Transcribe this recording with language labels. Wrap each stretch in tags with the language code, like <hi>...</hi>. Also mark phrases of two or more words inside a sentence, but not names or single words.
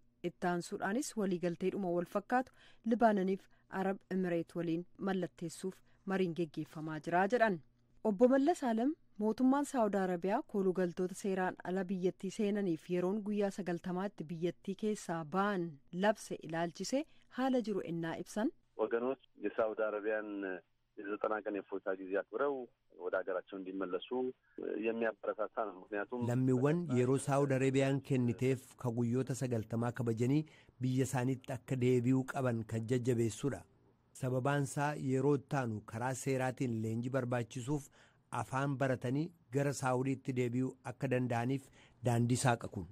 <om>Ittaansuudhaanis waliigalteedhuma wal fakkaatu Libaananiif Arab Emireet waliin mallatteessuuf mariin geggeeffamaa jira jedhan. Obbo Mallas Alam mootummaan Saawud Arabiyaa koolugaltoota seeraan ala biyyattii seenaniif yeroon guyyaa 90tti biyyattii keessaa ba'an labse ilaalchise haala jiru ennaa ibsan.</om> <am>ወገኖች የሳውዲ አረቢያን የ90 ቀን የፎታ ጊዜ አክብረው ወደ ሀገራቸው እንዲመለሱ የሚያበረታታ ነው። ምክንያቱም</am> <om>lammiiwwan yeroo Saawud Arabiyaan kenniteef ka guyyoota 90 kabajanii biyya isaaniitti akka deebi'uu qaban kan jajjabeessuudha. Sababaan isaa yeroo ittaanu karaa seeraatiin leenjii barbaachisuuf afaan baratanii gara Saawudiitti deebi'uu akka danda'aniif daandii saaqa kun.</om>